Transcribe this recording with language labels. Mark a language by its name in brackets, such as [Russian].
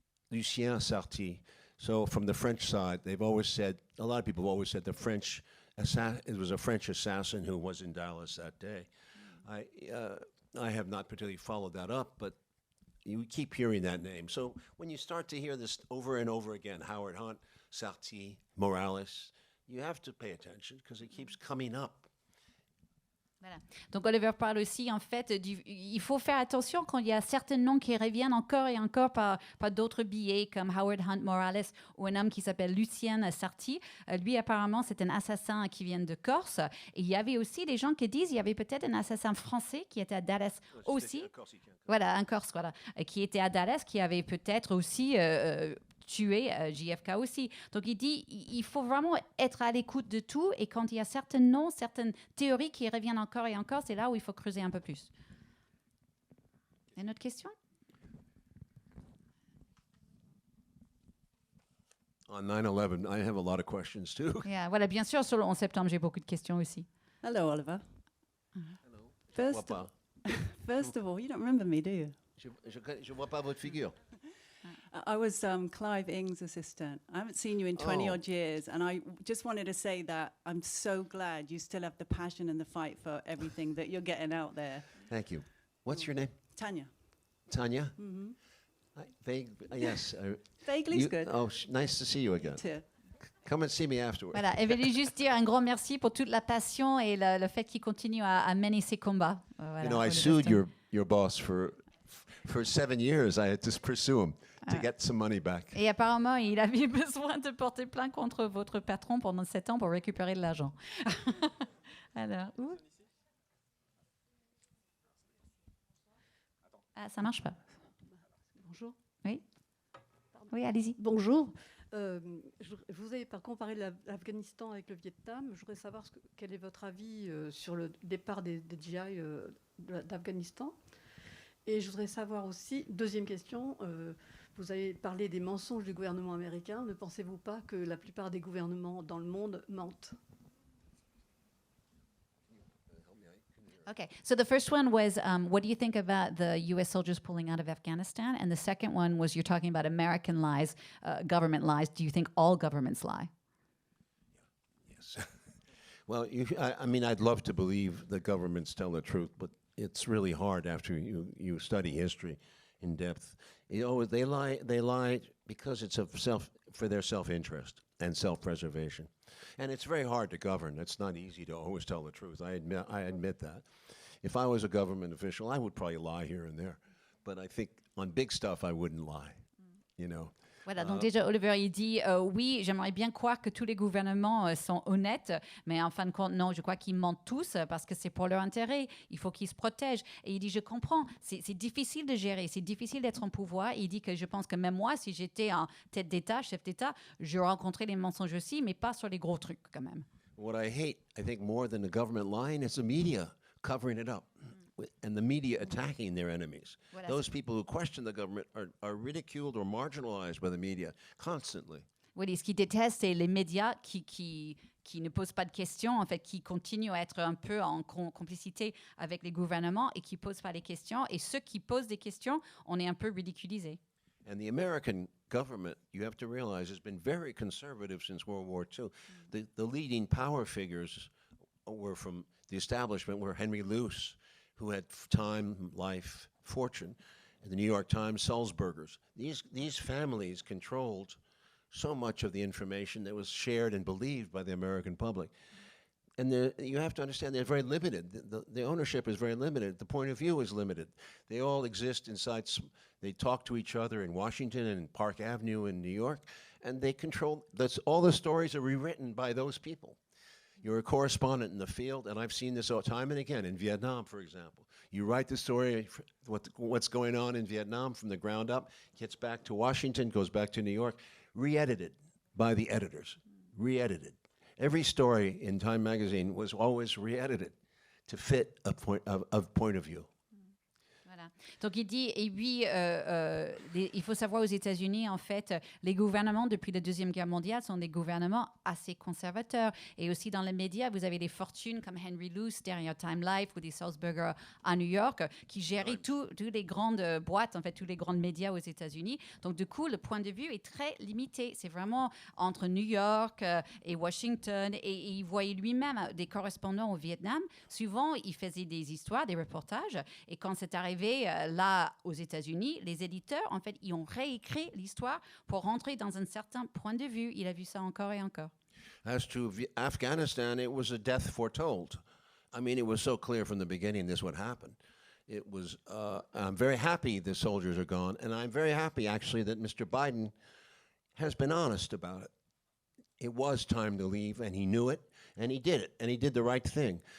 [English] Lucien Sarti. So from the French side, they've always said, a lot of people have always said it was a French assassin who was in Dallas that day. I have not particularly followed that up, but you keep hearing that name. So when you start to hear this over and over again, Howard Hunt, Sarti, Morales, you have to pay attention because it keeps coming up. [French] Voilà. Donc Oliver parle aussi en fait il faut faire attention quand il y a certains noms qui reviennent encore et encore par d'autres billets comme Howard Hunt Morales ou un homme qui s'appelle Lucien Sarti. Lui apparemment c'est un assassin qui vient de Corse et il y avait aussi des gens qui disent il y avait peut-être un assassin français qui était à Dallas aussi. Un Corse qui était à Dallas qui avait peut-être aussi tuer JFK aussi. Donc il dit il faut vraiment être à l'écoute de tout et quand il y a certains noms, certaines théories qui reviennent encore et encore, c'est là où il faut creuser un peu plus. Une autre question? [English] On 9/11, I have a lot of questions too. [French] Yeah, voilà, bien sûr, sur le 11 septembre, j'ai beaucoup de questions aussi. [English] Hello, Oliver. Hello. First of all, you don't remember me, do you? [French] Je vois pas votre figure. [English] I was Clive Ing's assistant. I haven't seen you in 20 odd years, and I just wanted to say that I'm so glad you still have the passion and the fight for everything that you're getting out there. Thank you. What's your name? Tanya. Tanya? Mm-hmm. Yes. Vaguely's good. Oh, nice to see you again. Too. Come and see me afterwards. [French] Voilà, elle voulait juste dire un grand merci pour toute la passion et le fait qu'il continue à mener ses combats. Voilà, [English] you know, I sued your boss for 7 years. I had to pursue him to get some money back. [French] Et apparemment, il avait besoin de porter plainte contre votre patron pendant 7 ans pour récupérer de l'argent. Alors, où? Ah, ça marche pas. Bonjour. Oui. Oui, allez-y. Bonjour. Je vous ai pas comparé l'Afghanistan avec le Vietnam. Je voudrais savoir quel est votre avis sur le départ des GI d'Afghanistan. Et je voudrais savoir aussi, deuxième question, vous avez parlé des mensonges du gouvernement américain. Ne pensez-vous pas que la plupart des gouvernements dans le monde mentent? [English] Okay, so the first one was, what do you think about the U.S. soldiers pulling out of Afghanistan? And the second one was, you're talking about American lies, government lies. Do you think all governments lie? Yes. Well, I mean, I'd love to believe the governments tell the truth, but it's really hard after you study history in depth. They lie because it's for their self-interest and self-preservation. And it's very hard to govern. It's not easy to always tell the truth. I admit that. If I was a government official, I would probably lie here and there. But I think on big stuff, I wouldn't lie, you know. [French] Voilà, donc déjà Oliver il dit oui, j'aimerais bien croire que tous les gouvernements sont honnêtes, mais en fin de compte non, je crois qu'ils mentent tous parce que c'est pour leur intérêt, il faut qu'ils se protègent. Et il dit je comprends, c'est difficile de gérer, c'est difficile d'être en pouvoir. Il dit que je pense que même moi, si j'étais en tête d'État, chef d'État, je rencontrais les mensonges aussi, mais pas sur les gros trucs quand même. [English] What I hate, I think more than the government lying, is the media covering it up. And the media attacking their enemies. [French] Voilà, [English] Those people who question the government are ridiculed or marginalized by the media constantly. [French] Oui, ce qu'ils détestent, c'est les médias qui ne posent pas de questions, en fait, qui continuent à être un peu en complicité avec les gouvernements et qui ne posent pas les questions. Et ceux qui posent des questions, on est un peu ridiculisés. [English] And the American government, you have to realize, has been very conservative since World War II. The leading power figures were from the establishment were Henry Luce, who had Time, Life, Fortune, and the New York Times, Sulzbergers. These families controlled so much of the information that was shared and believed by the American public. And you have to understand they're very limited. The ownership is very limited. The point of view is limited. They all exist inside, they talk to each other in Washington and Park Avenue in New York, and they control, all the stories are rewritten by those people. You're a correspondent in the field, and I've seen this time and again in Vietnam, for example. You write the story, what's going on in Vietnam from the ground up, gets back to Washington, goes back to New York, re-edited by the editors, re-edited. Every story in Time magazine was always re-edited to fit a point of view. [French] Voilà. Donc il dit, et puis il faut savoir aux États-Unis, en fait, les gouvernements depuis la Deuxième Guerre mondiale sont des gouvernements assez conservateurs. Et aussi dans les médias, vous avez des fortunes comme Henry Luce derrière Time Life ou des Sulzberger à New York qui gèrent toutes les grandes boîtes, en fait, tous les grands médias aux États-Unis. Donc du coup, le point de vue est très limité. C'est vraiment entre New York et Washington. Et il voyait lui-même des correspondants au Vietnam. Souvent, il faisait des histoires, des reportages. Et quand c'est arrivé là aux États-Unis, les éditeurs, en fait, ils ont réécrit l'histoire pour rentrer dans un certain point de vue. Il a vu ça encore et encore. [English] As to Afghanistan, it was a death foretold. I mean, it was so clear from the beginning this would happen. It was, I'm very happy the soldiers are gone, and I'm very happy, actually, that Mr. Biden has been honest about it. It was time to leave, and he knew it, and he did it, and he did the right thing.